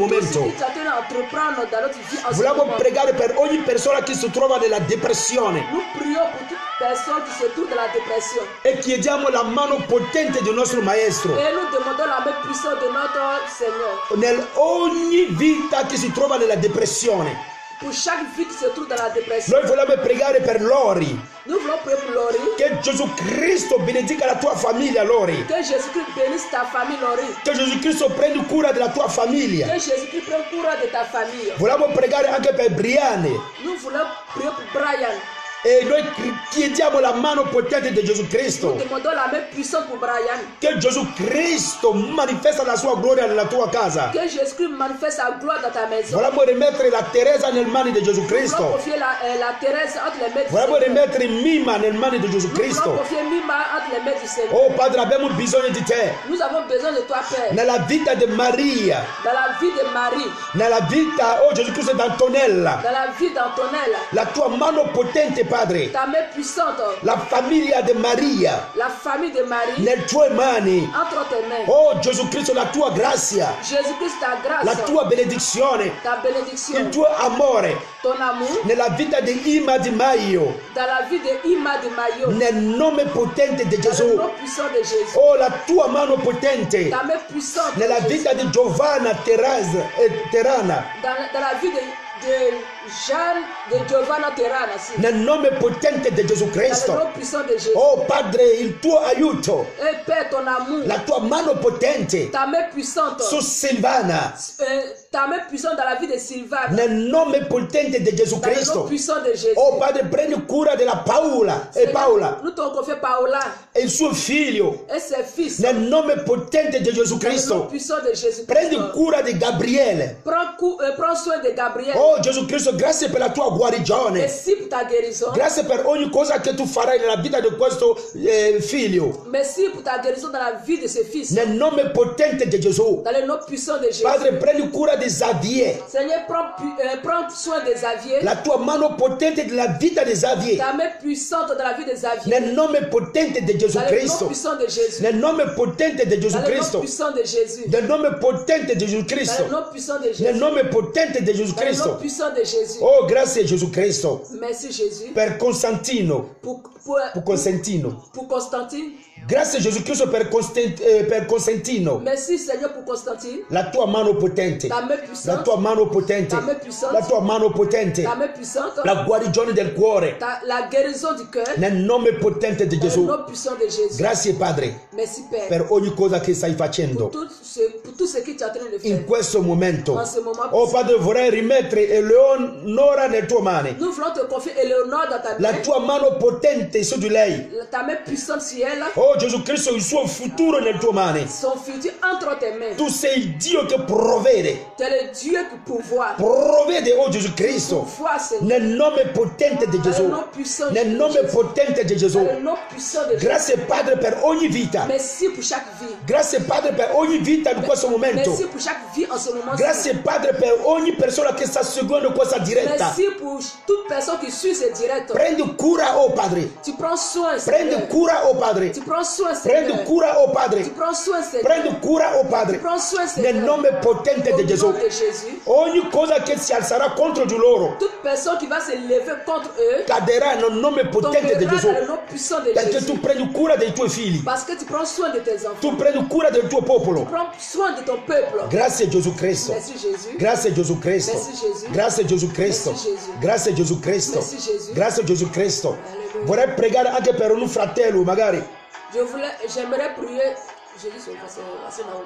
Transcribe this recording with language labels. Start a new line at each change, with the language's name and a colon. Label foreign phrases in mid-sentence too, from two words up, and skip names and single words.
French: Tout ce
Italian: momento.
French: que tu es en train d'entreprendre dans notre vie en ce
Italian: Vogliamo
French: moment.
Italian: pregare per ogni persona che si trova nella depressione
French: Nous prions pour toute personne qui se trouve dans la dépression.
Italian: e chiediamo la mano potente del nostro maestro
French: Et nous demandons la main puissante de notre Seigneur.
Italian: nel ogni vita che si trova nella depressione.
French: Pour chaque vie qui se trouve dans la dépression.
Italian: Noi vogliamo pregare per Lori.
French: Nous voulons prier pour Laurie.
Italian: Che Gesù Cristo benedica la tua famiglia, Lori.
French: Que Jésus-Christ bénisse ta famille, Laurie.
Italian: Che Gesù Cristo prendi cura della tua famiglia.
French: Que Jésus-Christ prenne cura de ta famille.
Italian: Vogliamo pregare anche per Brianne.
French: Nous voulons prier pour Brian.
Italian: E noi chiediamo la mano potente di Gesù
French: Nous
Italian: Cristo.
French: demandons la main puissante pour Brian.
Italian: Che Gesù Cristo manifesta la sua gloria nella tua casa.
French: Que Jésus-Christ manifeste sa gloire dans ta maison.
Italian: Vogliamo rimettere la Teresa nelle mani di Gesù
French: Nous voulons
Italian: Cristo.
French: confier la Thérèse entre les mains du
Italian: Vogliamo
French: Seigneur.
Italian: rimettere Mima nelle mani di Gesù
French: Nous voulons
Italian: Cristo.
French: confier Mima entre les mains du Seigneur.
Italian: Oh Padre, abbiamo bisogno di te.
French: Nous avons besoin de toi, Père.
Italian: Nella vita di Maria,
French: Dans la vie de Marie,
Italian: nella vita, oh Gesù Cristo, di Antonella.
French: dans la vie d'Antonella,
Italian: La tua mano potente, Padre.
French: ta main puissante,
Italian: La famiglia di Maria,
French: la famille de Marie,
Italian: nelle tue mani.
French: entre tes mains.
Italian: Oh Gesù Cristo, la tua grazia,
French: Jésus-Christ, ta
Italian: la
French: grâce,
Italian: tua benedizione,
French: ta
Italian: il
French: bénédiction,
Italian: tuo amore
French: ton amour,
Italian: nella vita di Ima Di Maio,
French: dans la vie de Ima de Mayo,
Italian: nel nome potente di
French: dans le
Italian: Gesù.
French: nom puissant de Jésus,
Italian: Oh, la tua mano potente
French: ta main puissante,
Italian: nella vita di Giovanna Terana,
French: dans la vie de Jeanne, de Giovanna Terana, aussi.
Italian: nel nome potente di Gesù
French: Dans le
Italian: Cristo.
French: nom puissant de Jésus.
Italian: Oh Padre, il tuo aiuto,
French: Et Père, ton amour,
Italian: la tua mano potente
French: ta main puissante,
Italian: su Silvana,
French: ta main puissante dans la vie de Sylvain,
Italian: nel nome potente di Gesù
French: dans le nom
Italian: Cristo.
French: puissant de Jésus.
Italian: Oh Padre, prendi cura della Paola e Paola
French: Nous t'en confions Paola
Italian: e il suo figlio,
French: et ses fils,
Italian: nel nome potente di Gesù
French: dans le nom
Italian: Cristo.
French: puissant de Jésus.
Italian: Prendi cura di Gabriele.
French: Prends soin de Gabriel.
Italian: Oh Gesù Cristo, grazie per la tua guarigione.
French: Merci pour ta guérison.
Italian: Grazie per ogni cosa che tu farai nella vita di questo figlio.
French: Merci pour ta guérison dans la vie de ses fils.
Italian: Nel nome potente di Gesù.
French: Dans le nom puissant de Jésus.
Italian: Padre, prendi cura di Xavier.
French: Seigneur, prends soin de Xavier.
Italian: La tua mano potente della vita di Xavier.
French: Ta main puissante dans la vie de Xavier.
Italian: Nel nome potente di Gesù
French: Dans le nom
Italian: Cristo.
French: puissant de Jésus.
Italian: Nel nome potente di Gesù
French: Dans le nom
Italian: Cristo.
French: puissant de Jésus.
Italian: Nel nome potente di Gesù
French: Dans le
Italian: Cristo.
French: nom puissant de Jésus.
Italian: Nel nome potente di Gesù
French: Dans le nom
Italian: Cristo.
French: puissant de Jésus.
Italian: Oh, grazie Gesù Cristo.
French: Merci Jésus.
Italian: Per Constantino. Per Constantino.
French: Pour Constantine.
Italian: Grazie Gesù Cristo per Constantino.
French: Merci Seigneur pour Constantine.
Italian: La tua mano potente.
French: Ta main puissante.
Italian: La tua mano potente.
French: Ta main puissante.
Italian: La tua mano potente.
French: Ta main puissante.
Italian: La guarigione del cuore.
French: La guérison du cœur.
Italian: Nel nome potente di
French: Dans le
Italian: Gesù.
French: nom puissant de Jésus.
Italian: Grazie Padre
French: Merci Père.
Italian: per ogni cosa che stai facendo
French: Pour tout ce que tu es en train de faire.
Italian: in questo momento.
French: En ce moment.
Italian: Oh Padre, vorrei rimettere Eleonora nelle tue mani.
French: Nous voulons te confier Éléonore dans ta
Italian: La
French: main.
Italian: tua mano potente su di lei.
French: Ta main puissante sur elle.
Italian: Oh Gesù Cristo, il suo futuro nelle tue mani.
French: Son futur entre tes mains.
Italian: Tu sei il Dio che provvede.
French: Tu es le Dieu qui pourvoit.
Italian: Provvede, oh Gesù Cristo.
French: Pourvoit, Seigneur.
Italian: Nel nome potente di
French: Dans le
Italian: Gesù.
French: nom puissant de
Italian: Nel nome
French: Jésus.
Italian: potente di Gesù.
French: Dans le nom puissant de Jésus.
Italian: Grazie Padre per ogni vita.
French: Merci pour chaque vie.
Italian: Grazie Padre per ogni vita in questo momento.
French: Merci pour chaque vie en ce moment.
Italian: Grazie Padre per ogni persona che sta seguendo questa diretta.
French: Merci pour toute personne qui suit ce direct.
Italian: Prendi cura, oh Padre.
French: Tu prends soin,
Italian: Prendi
French: Seigneur.
Italian: cura, oh Padre.
French: Tu prends soin,
Italian: Prendi
French: Seigneur.
Italian: cura, oh
French: Tu
Italian: Padre.
French: prends soin, Seigneur.
Italian: Prendi cura, oh Padre.
French: Tu prends soin, Seigneur.
Italian: Nel nome potente
French: Au
Italian: di
French: nom
Italian: Gesù.
French: de Jésus.
Italian: Ogni cosa che si alzerà contro di loro
French: Toute personne qui va se lever contre eux
Italian: caderà nel nome potente di
French: tombera
Italian: Gesù.
French: dans le nom puissant de
Italian: Perché
French: Jésus.
Italian: tu prendi cura dei tuoi figli.
French: Parce que tu prends soin de tes enfants.
Italian: Tu prendi cura del tuo popolo.
French: Prends soin de ton peuple.
Italian: Grazie Gesù Cristo.
French: Merci Jésus.
Italian: Grazie Gesù Cristo.
French: Merci Jésus.
Italian: Grazie Gesù Cristo.
French: Merci Jésus.
Italian: Grazie Gesù Cristo.
French: Merci Jésus.
Italian: Grazie Gesù Cristo.
French: Alleluia.
Italian: Vorrei pregare anche per un fratello, magari.
French: J'aimerais prier. Je dis c'est Naomi.